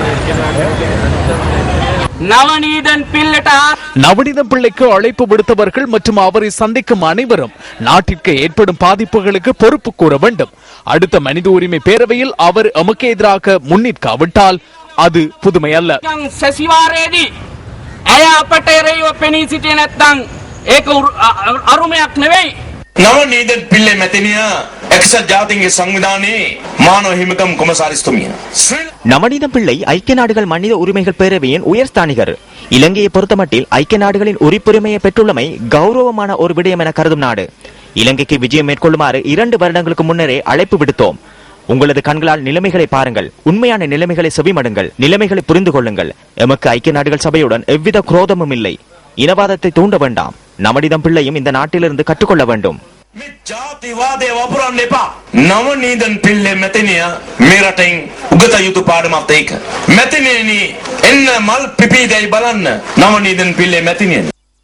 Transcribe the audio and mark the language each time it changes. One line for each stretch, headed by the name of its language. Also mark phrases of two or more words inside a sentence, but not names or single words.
Tamil: நவநீதம் பிள்ளைக்கு அழைப்பு விடுத்தவர்கள் மற்றும் அவரை சந்திக்கும் அனைவரும் நாட்டிற்கு ஏற்படும் பாதிப்புகளுக்கு பொறுப்பு கூற வேண்டும். அடுத்த மனித உரிமை பேரவையில் அவர் எமக்கு எதிராக முன்னிற்காவிட்டால் அது புதுமை அல்ல.
Sinhala: නවනීදන් පිල්ලේ මැතිනියා එක්සත් ජාතීන්ගේ සංවිධානයේ මානව හිමිකම් කොමසාරිස්තුමිය.
Tamil: நவநீதம் பிள்ளை ஐக்கிய நாடுகள் மனித உரிமைகள் பேரவையின் உயர்ஸ்தானிகர். இலங்கையை பொறுத்தமட்டில் ஐக்கிய நாடுகளின் உறுப்புரிமையை பெற்றுள்ளமை கௌரவமான ஒரு விடயம் என கருதும் நாடு. இலங்கைக்கு விஜயம் மேற்கொள்ளுமாறு 2 வருடங்களுக்கு முன்னரே அழைப்பு விடுத்தோம். உங்களது கண்களால் நிலைமைகளை பாருங்கள், உண்மையான நிலைமைகளை செவிமடுங்கள், நிலைமைகளை புரிந்து கொள்ளுங்கள். எமக்கு ஐக்கிய நாடுகள் சபையுடன் எவ்வித குரோதமும் இல்லை. இனவாதத்தை தூண்ட வேண்டாம். நவநீதம் பிள்ளையும் இந்த நாட்டிலிருந்து கற்றுக்கொள்ள வேண்டும்.
Sinhala: නවනීදන් පිල්ලේ මැතිනියා මේ රටින් උගත යුතු පාඩමක් ඒක. මැතිනියනි එන්න මල් පිපිදයි බලන්න නවනීදන් පිල්ලේ මැතිනියනි.